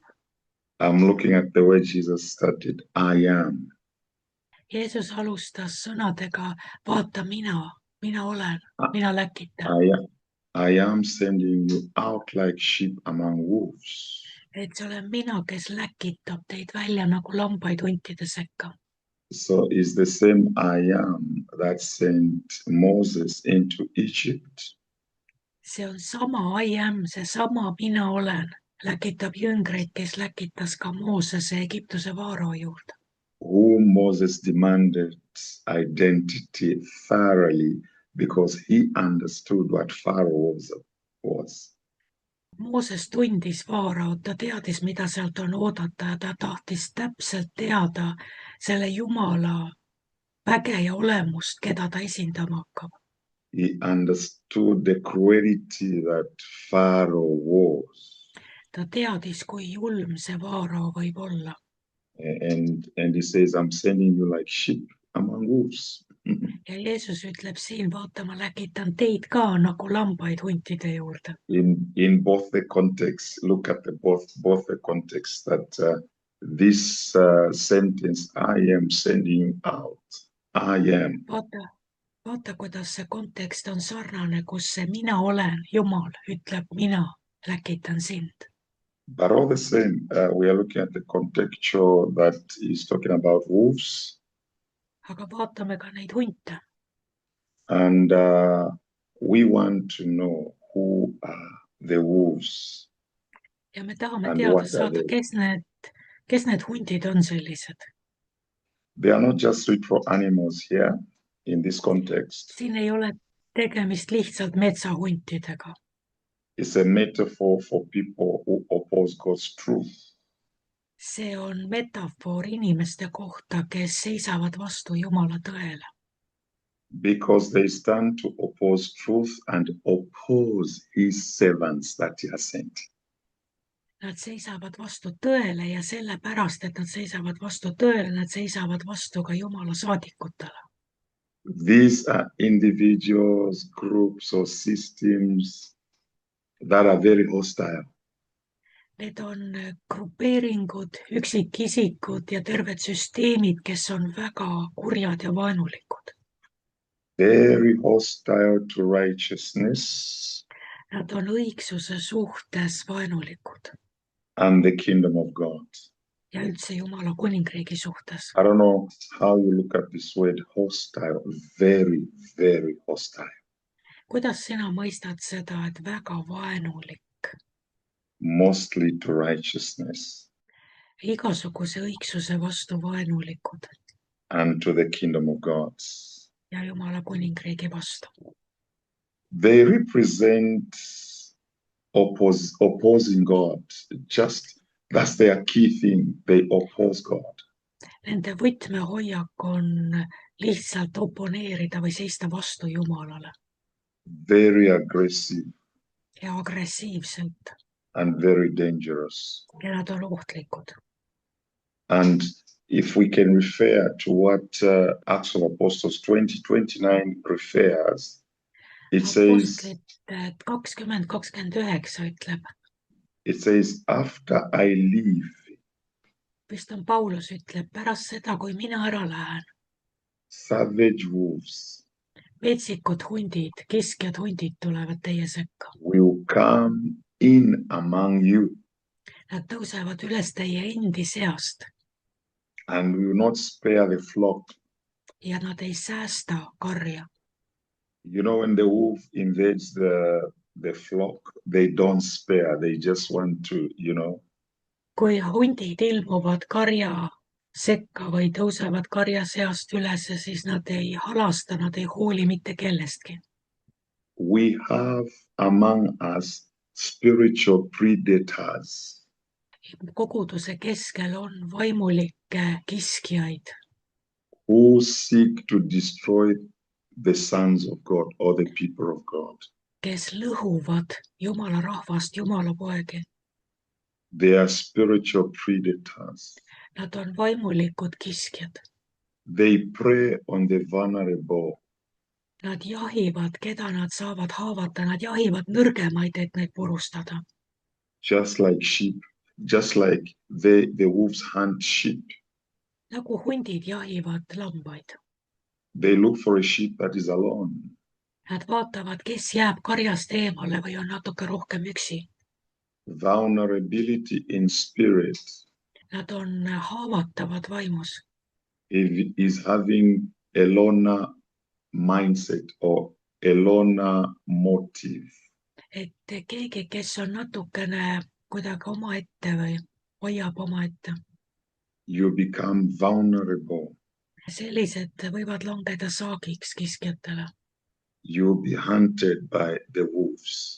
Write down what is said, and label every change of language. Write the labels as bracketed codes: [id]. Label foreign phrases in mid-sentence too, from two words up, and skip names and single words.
[en] I'm looking at the way Jesus started, I am. [et] Jeesus alustas sõnadega, vaata mina olen, mina läkitan. [en] I am sending you out like sheep among wolves. [et] Et see olen mina, kes läkitab teid välja nagu lambaid huntide sekka. [en] So it's the same I am that sent Moses into Egypt. [et] See on sama [en] I am, [et] see sama mina olen, läkitab jüngreid, kes läkitas ka Moosese Egiptuse vaarao juurde. [en] Whom Moses demanded identity thoroughly because he understood what Pharaoh was. [et] Mooses tundis vaaraot, ta teadis, mida sealt on oodata ja ta tahtis täpselt teada selle Jumala väge ja olemust, keda ta esindama hakkab. [en] He understood the cruelty that Pharaoh was. [et] Ta teadis, kui julm see vaarao võib olla. [en] And he says, I'm sending you like sheep among wolves. [et] Ja Jeesus ütleb siin, vaata, ma läkitan teid ka nagu lambaid huntide juurde. [en] In both the contexts, look at both the contexts that this sentence, I am sending you out. I am. [et] Vaata, kuidas see kontekst on sarnane, kus see mina olen, Jumal ütleb, mina läkitan sind. [en] But all the same, we are looking at the contextual that is talking about wolves. [et] Aga vaatame ka neid hunte. [en] And we want to know who are the wolves. [et] Ja me tahame teada saada, kes need hundid on sellised. [en] They are not just literal animals here in this context. [et] Siin ei ole tegemist lihtsalt metsahuntidega. [en] It's a metaphor for people who oppose God's truth. [et] See on metafoor inimeste kohta, kes seisavad vastu Jumala tõele. [en] Because they stand to oppose truth and oppose his servants that he has sent. [et] Nad seisavad vastu tõele ja sellepärast, et nad seisavad vastu tõele, nad seisavad vastu ka Jumala saadikutele. [en] These are individuals, groups, or systems that are very hostile. [et] Need on grupeeringud, üksikisikud ja terved süsteemid, kes on väga kurjad ja vaenulikud. [en] Very hostile to righteousness [et] Nad on õigsuse suhtes vaenulikud [en] and the kingdom of God. [et] ja üldse Jumala kuningriigi suhtes. [en] I don't know how you look at this word hostile, very, very hostile. [et] Kuidas sina mõistad seda, et väga vaenulik, [en] Mostly to righteousness [et] igasuguse õigsuse vastu vaenulikud [en] and to the kingdom of God. [et] ja Jumala kuningriigi vastu? [en] They represent opposing God. Just that's their key thing. They oppose God. [et] Nende võtmehoiak on lihtsalt oponeerida või seista vastu Jumalale [en] Very aggressive [et] ja agressiivselt [en] and very dangerous. [et] ja nad on ohtlikud. [en] And if we can refer to what Acts of Apostles 20:29 refers, it says, [et] Apostlite 20:29 ütleb, [en] after I leave, [et] vist on Paulus ütleb, pärast seda, kui mina ära lähen, [en] savage wolves [et] metsikud hundid, kiskjad hundid tulevad teie sekka. [en] will come in among you [et] Nad tõusevad üles teie endi seast [en] and will not spare the flock. [et] ja nad ei säästa karja. [en] You know, when the wolf invades the flock, they don't spare. They just want to, [et] Kui hundid ilmuvad karja sekka või tõusevad karja seast üles, siis nad ei halasta, nad ei hooli mitte kellestki. [en] We have among us spiritual predators [et] Koguduse keskel on vaimulikke kiskjaid, [en] who seek to destroy the sons of God or the people of God. [et] kes lõhuvad Jumala rahvast, Jumala poegi. [en] They are spiritual predators. [et] Nad on vaimulikud kiskjad. [en] They prey on the vulnerable. [et] Nad jahivad, keda nad saavad haavata, nad jahivad nõrgemaid, et neid purustada. [en] Just like sheep, just like the wolves hunt sheep. [et] Nagu hundid jahivad lambaid. [en] They look for a sheep that is alone. [et] Nad vaatavad, kes jääb karjast eemale või on natuke rohkem üksi. [en] Vulnerability in spirit [et] Nad on haavatavad vaimus. [en] is having a loner mindset or a loner motive. [et] Et keegi, kes on natukene kuidagi omaette või hoiab omaette. [en] You become vulnerable. [et] Sellised võivad langeda saagiks kiskjatele. [en] You'll be hunted by the wolves.